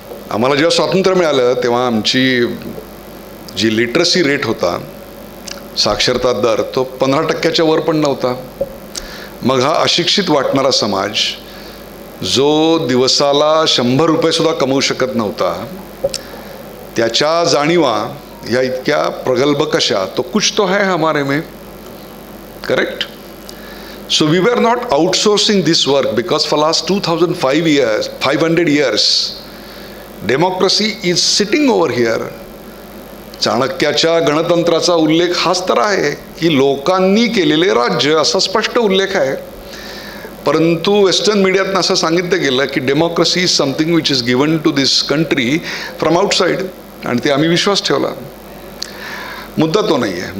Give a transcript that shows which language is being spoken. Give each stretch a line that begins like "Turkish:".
Marathi: आम्हाला जेव्हा स्वातंत्र्य मिळालं तेव्हा आमची जी लिटरसी रेट होता, साक्षरता दर, तो 15% वर पण नव्हता. मग हा अशिक्षित वाटणारा समाज जो दिवसाला 100 रुपये सुद्धा कमवू शकत नव्हता, त्याच्या जाणीवा या इतक्या प्रगल्भ कशा?
Hindi: तो कुछ तो है हमारे में, correct?
English: So we were not outsourcing this work because for last 500 years, democracy is sitting over here.
Marathi: चाणक्याच्या गणतंत्राचा उल्लेख हाच तर आहे की लोकांनी केलेले राज्य असा स्पष्ट उल्लेख आहे. परंतु वेस्टर्न मीडियात असं सांगितलं गेलं की
English: democracy is something which is given to this country from outside
Marathi: आणि ते आम्ही विश्वास ठेवला. मुद्दा तो नाही आहे.